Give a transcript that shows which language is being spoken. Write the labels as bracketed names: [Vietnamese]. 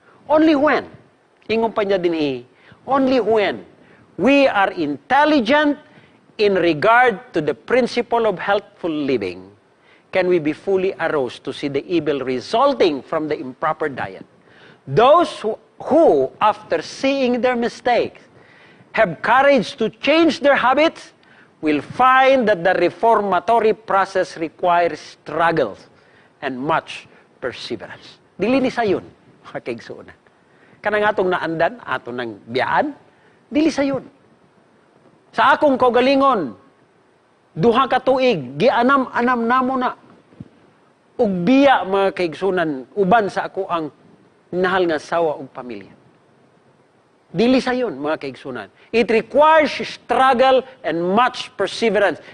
[English] Only when, [Cebuano] ingon pa niya din [English] only when we are intelligent in regard to the principle of healthful living, can we be fully aroused to see the evil resulting from the improper diet. Those who, after seeing their mistakes, have courage to change their habits, will find that the reformatory process requires struggles and much perseverance. [Cebuano] Dili ni sayon, mga kaigsunan. Kanang atong naandan, atong nang biyaan, dili sayon. Sa akong kaugalingon, duha ka tuig, gianam-anam namo na. Ug biya, mga kaigsunan, uban sa ako ang nahal nga sawa ug pamilya. Dili sayon, mga kaigsunan. [English] It requires struggle and much perseverance.